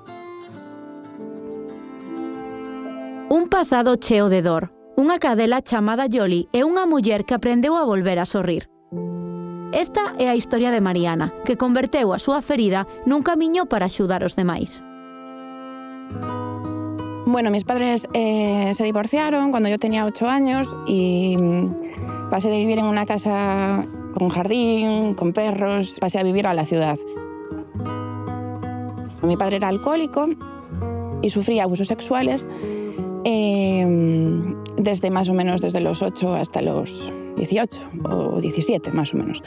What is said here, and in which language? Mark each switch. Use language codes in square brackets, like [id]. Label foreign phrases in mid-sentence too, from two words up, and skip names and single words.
[gl] Un pasado cheo de dor. Unha cadela chamada Yoli é unha muller que aprendeu a volver a sorrir. Esta é a historia de Mariana, que converteu a súa ferida nun camiño para axudar os demais. [es] Bueno, mis padres se divorciaron cuando yo tenía 8 años y pasé de vivir en una casa con jardín, con perros, pasé a vivir a la ciudad. Mi padre era alcohólico y sufría abusos sexuales desde más o menos desde los 8 hasta los 18 o 17 más o menos.